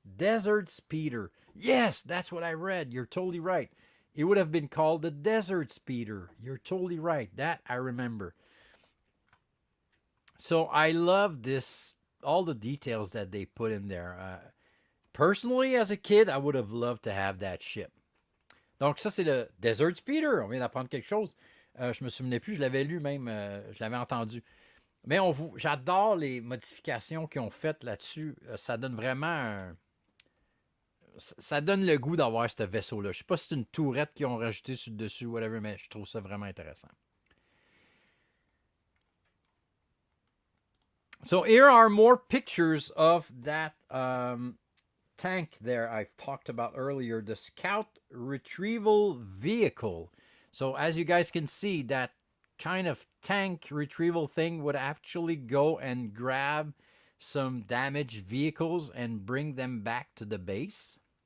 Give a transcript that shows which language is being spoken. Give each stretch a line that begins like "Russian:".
English: Desert speeder. Yes, that's what I read. You're totally right. It would have been called the desert speeder. You're totally right. That I remember. So I love this, all the details that they put in there. Personally, as a kid, I would have loved to have that ship.
French: Donc ça, c'est le Desert Speeder. On vient d'apprendre quelque chose. Je me souvenais plus, je l'avais lu même, je l'avais entendu. Mais j'adore les modifications qu'ils ont faites là-dessus. Ça donne vraiment ça donne le goût d'avoir ce vaisseau-là. Je sais pas si c'est une tourette qu'ils ont rajouté sur le dessus, whatever, mais je trouve ça vraiment intéressant.
English: So here are more pictures of that tank there I've talked about earlier, the Scout Retrieval Vehicle. So as you guys can see, that kind of tank retrieval thing would actually go and grab some damaged vehicles and bring them back to the base.